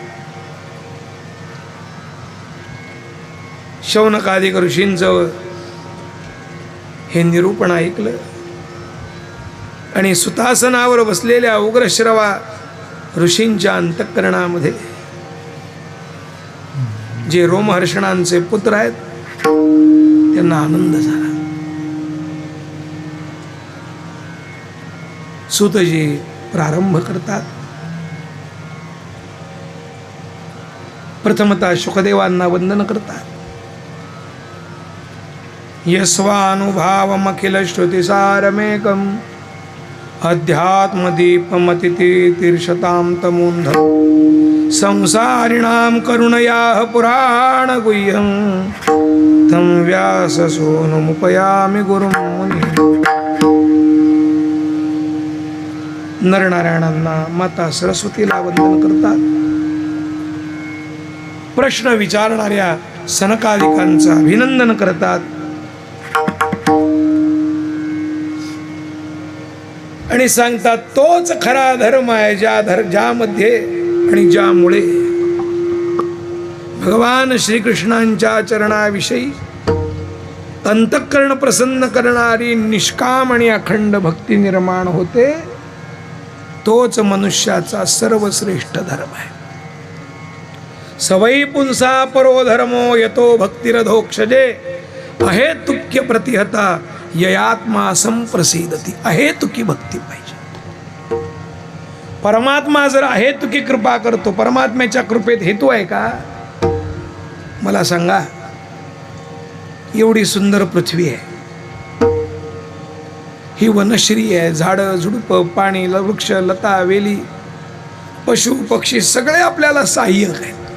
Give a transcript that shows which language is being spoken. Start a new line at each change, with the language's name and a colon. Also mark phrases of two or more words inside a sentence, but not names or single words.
Marathi: शौनकादिक ऋषींचं हे निरूपण ऐकलं आणि सुतासनावर बसलेल्या उग्रश्रवा ऋषींच्या अंतःकरणामध्ये जे रोमहर्षणांचे पुत्र आहेत त्यांना आनंद झाला. सूतजी प्रारंभ करतात. प्रथमतः शुकदेवांना वंदन करतात.
Sanskrit: यस्वानुभावमखिल श्रुतिसारमेकम अध्यात्मदीपमतिथि तीर्षतां तमोन्धम् संसारिणां करुणयाः पुराण गुह्यं तं व्याससूनुमुपयामि गुरुं मुनिम्.
Marathi: नरनारायणांना माता सरस्वतीला वंदन करतात. प्रश्न विचारणाऱ्या सनकादिकांचं अभिनंदन करतात आणि सांगतात तोच खरा धर्म आहे ज्यामध्ये आणि ज्यामुळे भगवान श्रीकृष्णांच्या चरणाविषयी अंतःकरण प्रसन्न करणारी निष्काम आणि अखंड भक्ती निर्माण होते. तोच मनुष्याचा सर्वश्रेष्ठ धर्म आहे.
Sanskrit: सवै पुंसा परो धर्मो यतो भक्तिरधोक्षजे अहेतुक्य प्रतिहता ययात्मा संप्रसिद्धती.
Marathi: अहेतुकी भक्ती पाहिजे. परमात्मा जर अहेतुकी कृपा करतो, परमात्म्याच्या कृपेत हेतू आहे का? मला सांगा. एवढी सुंदर पृथ्वी आहे, ही वनश्री आहे, झाडं झुडपं, पाणी, वृक्ष, लता, वेली, पशु पक्षी सगळे आपल्याला सहाय्यक आहेत.